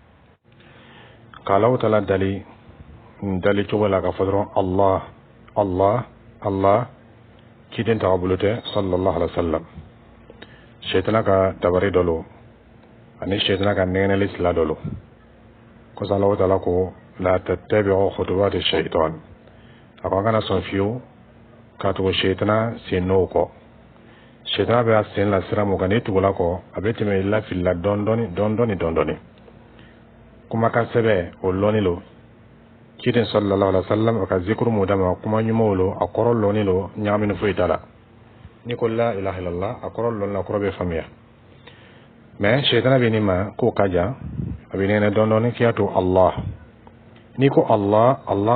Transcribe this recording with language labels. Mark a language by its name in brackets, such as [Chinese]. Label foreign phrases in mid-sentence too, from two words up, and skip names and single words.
[Bambara] ka Alahu Taala dali cogo la ka fɔ dɔrɔn Allah Allah Allah ciden t'a bolo tɛ [Arabic] صلى الله عليه وسلم [Bambara] sɛtana ka dabari dɔ lo ani sɛtana ka nɛgɛnɛli sila dɔ lo kɔsa Alahu Taala ko [Arabic] لا تتبعوا خطوات الشيطان [Bambara] a ko an kana sɔn fiyewu k'a tugu sɛtana sen n'o kɔ sɛtana bɛ a sen la sira mun kan n'i tugula kɔ a bɛ tɛmɛ i lafili la dɔɔni kumakan sɛbɛ o lɔnni lo ciden [Arabic] صلى الله عليه وسلم [Bambara] a ka zikuru mun d'a ma kuma ɲumanw lo a kɔrɔ lɔnni lo ɲagamini foyi t'a la ni ko [Arabic] لا إله إلا الله [Bambara] a kɔrɔ lɔnni la kɔrɔ bɛ faamuya mais sɛtana bɛ nin ma k'o ka jan a bɛ nɛnɛ dɔɔni k'i y'a to Allah n'i ko Allah Allah